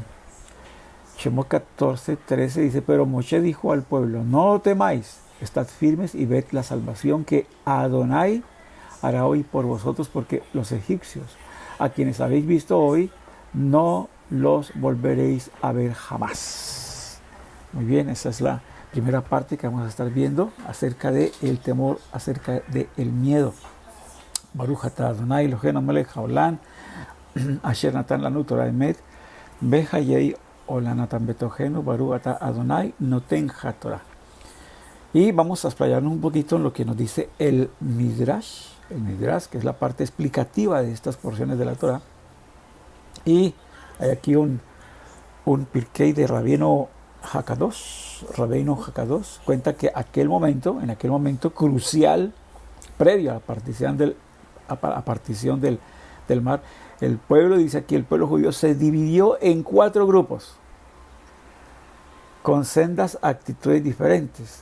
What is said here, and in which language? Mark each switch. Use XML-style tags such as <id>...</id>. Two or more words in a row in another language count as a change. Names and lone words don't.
<es>Shemot 14, 13 dice: pero Moshe dijo al pueblo: no temáis, estad firmes y ved la salvación que Adonai hará hoy por vosotros, porque los egipcios, a quienes habéis visto hoy, no los volveréis a ver jamás. Muy bien, esa es la primera parte que vamos a estar viendo acerca del temor, acerca del miedo.</es> <he>ברוך אתה אדוני אלוהינו מלך העולם אשר נתן לנו תורת אמת וחיי עולם נטע בתוכנו ברוך אתה אדוני נותן התורה.</he> <es>Y vamos a explayarnos un poquito en lo que nos dice el Midrash, que es la parte explicativa de estas porciones de la Torah. Y hay aquí un Pirkei de Rabbeinu Hakadosh. Rabbeinu Hakadosh cuenta que en aquel momento crucial, previo a la partición del mar, el pueblo, dice aquí, el pueblo judío se dividió en 4 grupos con sendas actitudes diferentes.</es>